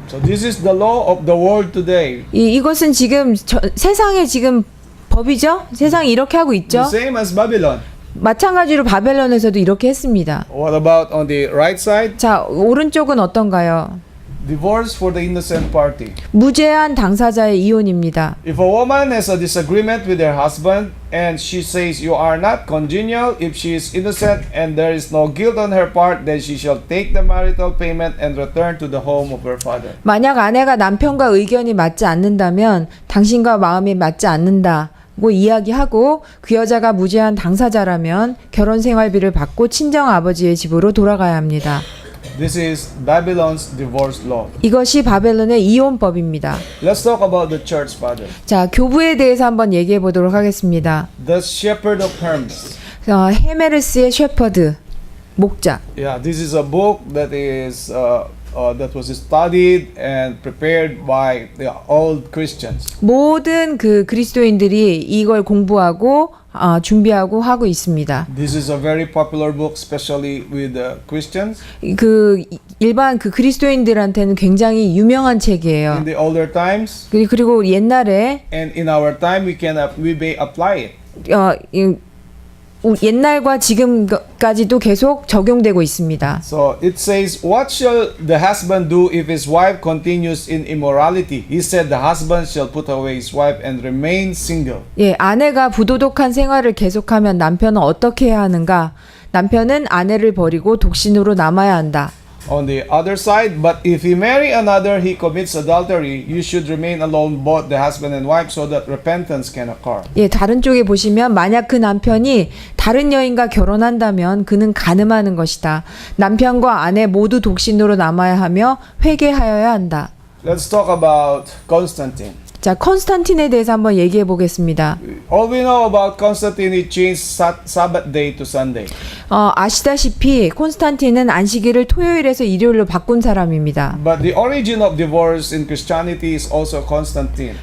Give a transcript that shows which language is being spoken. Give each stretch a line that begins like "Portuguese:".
English: So this is the law of the world today.
Korean: 이것은 지금 세상의 지금 법이죠? 세상이 이렇게 하고 있죠?
English: The same as Babylon.
Korean: 마찬가지로 바벨론에서도 이렇게 했습니다.
English: What about on the right side?
Korean: 자, 오른쪽은 어떤가요?
English: Divorce for the innocent party.
Korean: 무죄한 당사자의 이혼입니다.
English: If a woman has a disagreement with her husband and she says you are not congenial, if she is innocent and there is no guilt on her part, then she shall take the marital payment and return to the home of her father.
Korean: 만약 아내가 남편과 의견이 맞지 않는다면 당신과 마음이 맞지 않는다고 이야기하고 그 여자가 무죄한 당사자라면 결혼 생활비를 받고 친정 아버지의 집으로 돌아가야 합니다.
English: This is Babylon's divorce law.
Korean: 이것이 바벨론의 이혼법입니다.
English: Let's talk about the church father.
Korean: 자, 교부에 대해서 한번 얘기해 보도록 하겠습니다.
English: The shepherd of Hermes.
Korean: 헤메르스의 셰퍼드, 목자.
English: Yeah, this is a book that is that was studied and prepared by the old Christians.
Korean: 모든 그 그리스도인들이 이걸 공부하고 준비하고 하고 있습니다.
English: This is a very popular book, especially with the Christians.
Korean: 그 일반 그 그리스도인들한테는 굉장히 유명한 책이에요.
English: In the older times
Korean: 그리고 옛날에
English: and in our time, we may apply it.
Korean: 옛날과 지금까지도 계속 적용되고 있습니다.
English: So it says, "What shall the husband do if his wife continues in immorality? He said, the husband shall put away his wife and remain single."
Korean: 예, 아내가 부도덕한 생활을 계속하면 남편은 어떻게 해야 하는가? 남편은 아내를 버리고 독신으로 남아야 한다.
English: On the other side, but if he marry another, he commits adultery. You should remain alone, both the husband and wife, so that repentance can occur.
Korean: 예, 다른 쪽에 보시면 만약 그 남편이 다른 여인과 결혼한다면 그는 간음하는 것이다. 남편과 아내 모두 독신으로 남아야 하며 회개하여야 한다.
English: Let's talk about Constantine.
Korean: 자, 콘스탄틴에 대해서 한번 얘기해 보겠습니다.
English: All we know about Constantine, he changed Sabbath day to Sunday.
Korean: 아시다시피 콘스탄틴은 안식일을 토요일에서 일요일로 바꾼 사람입니다.
English: But the origin of divorce in Christianity is also Constantine.